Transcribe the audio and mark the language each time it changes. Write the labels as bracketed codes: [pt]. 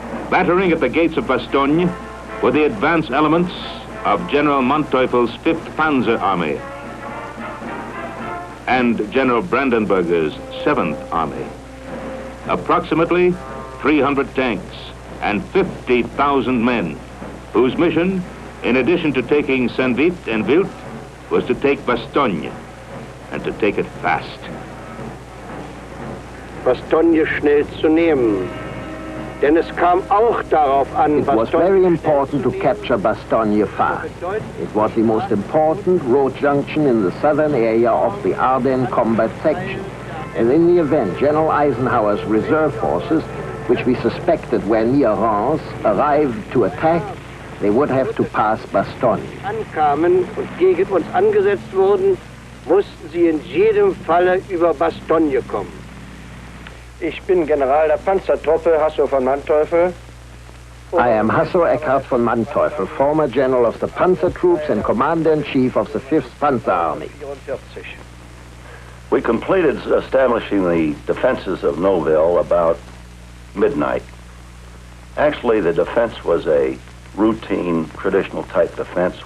[en] Battering at the gates of Bastogne were the advance elements of General Manteuffel's 5th Panzer Army and General Brandenberger's 7th Army. Approximately 300 tanks and 50,000 men, whose mission, in addition to taking Saint-Vith and Wild, was to take Bastogne, and to take it fast. [de] Bastogne schnell zu nehmen. Denn es kam auch darauf an, [en] it was very important to capture Bastogne fast. It was the most important road junction in the southern area of the Ardennes combat section. And in the event General Eisenhower's reserve forces, which we suspected were near Reims, arrived to attack, they would have to pass Bastogne. [de] Ankamen und gegen uns angesetzt wurden, mussten sie in jedem Falle über Bastogne kommen. Ich bin General der Panzertruppe Hasso von Manteuffel. [en] I am Hasso Eckhart von Manteuffel, former general of the Panzer Troops and commander-in-chief of the 5th Panzer Army. We completed establishing the defenses of Noville about midnight. Actually, the defense was a routine, traditional type defense.